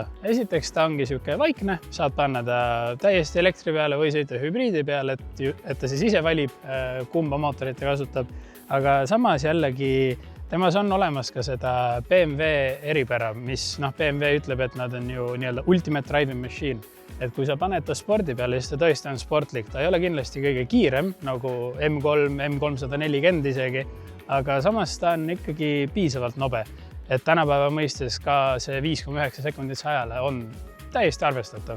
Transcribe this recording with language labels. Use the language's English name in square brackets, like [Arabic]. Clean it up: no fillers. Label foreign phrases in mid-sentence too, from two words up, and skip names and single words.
[Estonian] Esiteks ta ongi siuke vaikne, saad panna ta täiesti elektri peale või sõita hübriidi peale, et ta siis ise valib, kumba mootorit ta kasutab. Aga samas jällegi temas on olemas ka seda BMW eripära, mis BMW ütleb, et nad on ju nii-öelda [English] ultimate driving machine. [Estonian] Et kui sa paned ta spordi peale, siis ta tõesti on sportlik. Ta ei ole kindlasti kõige kiirem, nagu M3, M340 isegi, aga samas ta on ikkagi piisavalt nobe. Et tänapäeva mõistes ka see 5,9 sekundit sajale on täiesti arvestatav.